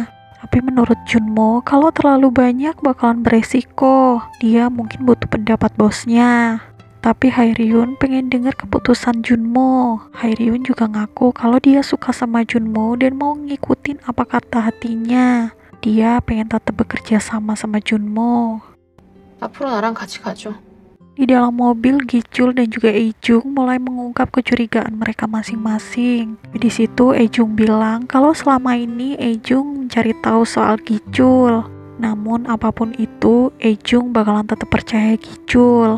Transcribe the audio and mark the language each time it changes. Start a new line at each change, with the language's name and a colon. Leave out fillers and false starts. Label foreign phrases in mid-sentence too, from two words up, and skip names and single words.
Indonesian: Tapi menurut Junmo, kalau terlalu banyak bakalan beresiko. Dia mungkin butuh pendapat bosnya. Tapi Haeryun pengen dengar keputusan Junmo. Haeryun juga ngaku kalau dia suka sama Junmo dan mau ngikutin apa kata hatinya. Dia pengen tetap bekerja sama Junmo.
Korean: 앞으로 나랑 같이 가줘.
Indonesian: Di dalam mobil, Gichul dan juga Ejung mulai mengungkap kecurigaan mereka masing-masing. Di situ Ejung bilang kalau selama ini Ejung mencari tahu soal Gichul. Namun apapun itu, Ejung bakalan tetap percaya Gichul.